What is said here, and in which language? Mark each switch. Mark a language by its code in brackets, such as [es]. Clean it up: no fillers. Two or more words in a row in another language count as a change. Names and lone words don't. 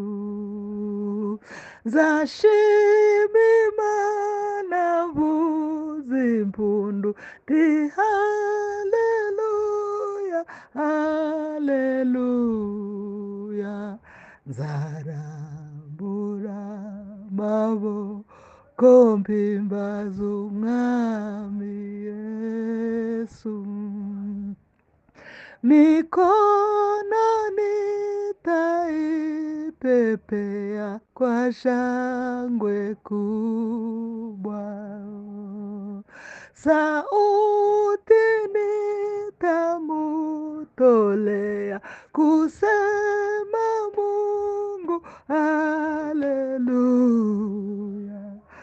[rw] Nzashima Imana mvuze impundu ndi haleluya haleluya. Nzarambura amaboko mpimbaza umwami Yesu. [sw] Mikononi taipepea kwa shangwe kubwa, sauti nitamutolea kusema Mungu haleluya.